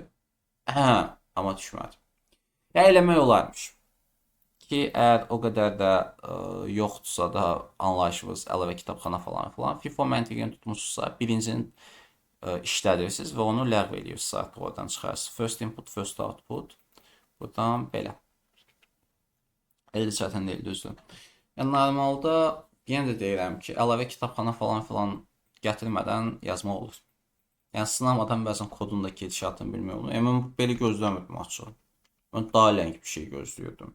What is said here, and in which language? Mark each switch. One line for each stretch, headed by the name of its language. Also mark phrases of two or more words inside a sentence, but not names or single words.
Azerbaijani: Amma düşmədi. Yəni eləmək olarmış. Ki, əgər o qədər də yoxdursa da anlayışınız, əlavə kitabxana falan filan, FIFO məntiqini tutmuşsa, birincinin işlədirsiniz və onu ləğv edirsiniz, artıq oradan çıxarsınız.
English: First input, first output.
Azerbaijani: Buradan belə. Elə çətin deyil, düzdür. Yəni normalda yenə də deyirəm ki, əlavə kitabxana falan filan gətirmədən yazmaq olur. Yəni sınamadan bəzən kodun da gedişatını bilmək olur. Mən belə gözləmirdim açıq. Mən daha ləng bir şey gözləyirdim.